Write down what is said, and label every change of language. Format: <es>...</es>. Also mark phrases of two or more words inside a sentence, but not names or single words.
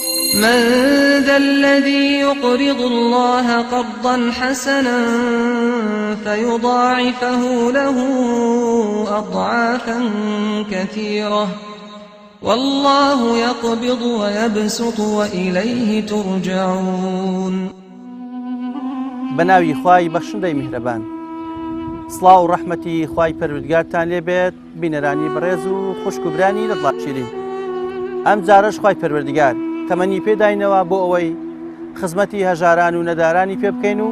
<ar>من ذا الذي يقرض الله قرضا حسنا فيضاعفه له أضعافا كثيرة والله يقبض ويبسط وإليه ترجعون.</ar> <ckb>بناوی خوای بەخشندەی میهرەبان، سڵاو و ڕەحمەتی خوای پەروەردگارتان لێبێت بینەرانی بەڕێز و خوشکوبرانی لەدڵات شیرین. ئەم جارەش خوای پەروەردگار تەمەنی پێداینەوە بۆ ئەوەی خزمەتی هەژاران و نەدارانی پێ بکەین و</ckb>